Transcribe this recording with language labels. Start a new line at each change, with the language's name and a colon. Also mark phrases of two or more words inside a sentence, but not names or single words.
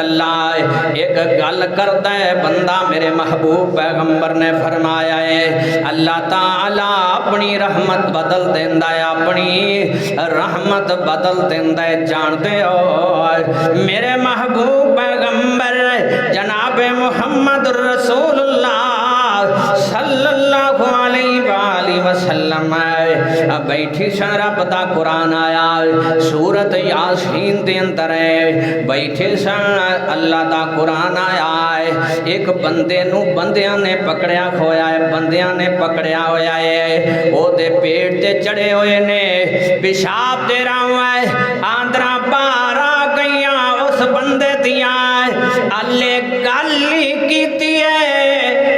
Punjabi: اللہ اک گل کردا ہے بندہ، میرے محبوب پیغمبر نے فرمایا ہے اللہ تعالیٰ اپنی رحمت بدل دیندا ہے، اپنی رحمت بدل دیندا ہے, अपनी रहमत बदल देंदा है। جانتے ہو میرے محبوب پیغمبر جناب محمد رسول اللہ
Arabic: صلى الله عليه وسلم
Punjabi: بیٹھے سن، رب دا قرآن آیا سورت یٰسین دے اندر ہے، بیٹھے سن اللہ دا قرآن آیا ہے. اک بندے نوں بندیاں نے پھڑیا ہویا ہے، بندیاں نے پھڑیا ہویا ہے، اوہدے پیٹ تے چڑھے ہوئے نے، پیشاب دے رہا ہے، آندراں باہر آ گئیاں اس بندے دیاں، اللہ نے گل ای کیتی ہے.